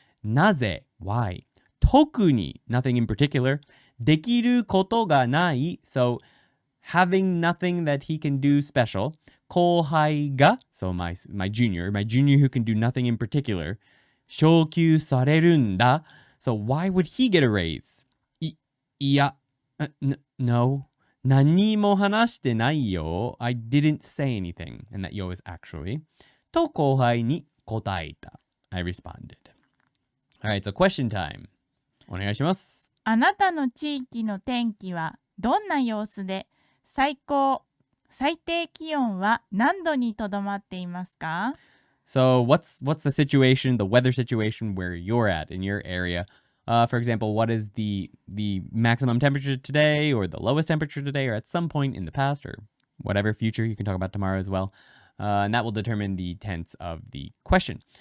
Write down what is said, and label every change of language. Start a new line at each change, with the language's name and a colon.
English: なぜ why? 特に nothing in particular.
Japanese: できることがない
English: so having nothing that he can do special. 後輩が so my junior who can do nothing in particular.
Japanese: 昇給されるんだ
English: so why would he get a raise?
Japanese: いや
English: No,
Japanese: 何も話してないよ.
English: I didn't say anything. And that yo is actually.
Japanese: と後輩に答えた.
English: I responded. Alright, so question time.
Japanese: お願いします。あなたの地域の天気はどんな様子で、最低気温は何度にとどまっていますか?
English: So what's the situation, the weather situation where you're at in your area? For example, what is the maximum temperature today or the lowest temperature today or at some point in the past or whatever future you can talk about tomorrow as well. And that will determine the tense of the question.